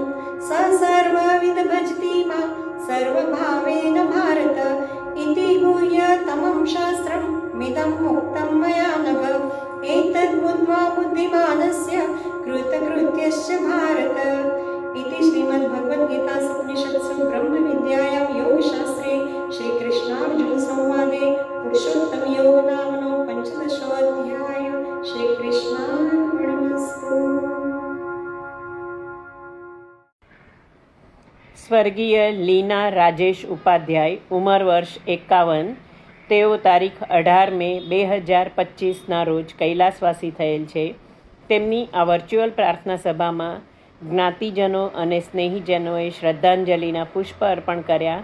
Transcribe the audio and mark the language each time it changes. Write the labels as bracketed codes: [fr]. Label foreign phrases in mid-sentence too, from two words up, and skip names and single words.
[sa] स सर्वविद भजति मां सर्वभावेन भारत इति गुह्यतमं शास्त्रं मिदं मुक्तं मया नघ एतद्बुद्ध्वा बुद्धिमानस्य कृतकृत्यश्च भारत इति श्रीमद्भगवद्गीतासु उपनिषत्सु ब्रह्मविद्यायां योगशास्त्रे श्रीकृष्णार्जुनसंवादे पुरुषोत्तमयोग नामनो 15. श्रीकृष्णार्पणमस्तु। [gu] સ્વર્ગીય લીના રાજેશ ઉપાધ્યાય, ઉંમર વર્ષ 51. તેઓ તારીખ 18 મે 2025ના રોજ કૈલાસવાસી થયેલ છે. તેમની આ વર્ચ્યુઅલ પ્રાર્થના સભામાં જ્ઞાતિજનો અને સ્નેહીજનોએ શ્રદ્ધાંજલિના પુષ્પ અર્પણ કર્યા.